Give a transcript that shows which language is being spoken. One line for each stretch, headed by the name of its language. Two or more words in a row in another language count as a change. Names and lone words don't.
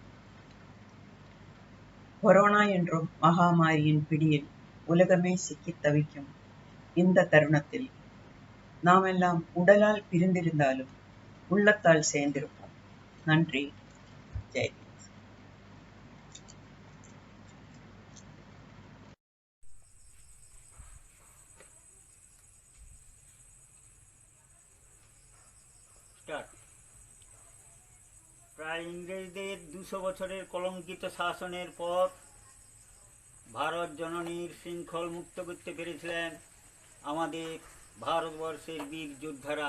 Tamil: கொரோனா என்றும் மகாமாரியின் பிடியில் உலகமே சிக்கி தவிக்கும் இந்த தருணத்தில் நாம் எல்லாம் உடலால் பிரிந்திருந்தாலும் உள்ளத்தால் சேர்ந்திருப்போம். நன்றி. ஜெய்.
Bangla: প্রায় ইংরেজদের 200 বছরের কলঙ্কিত শাসনের পর ভারত জননীর শৃঙ্খল মুক্ত করতে পেরেছিলেন আমাদের ভারতবর্ষের বীর যোদ্ধারা।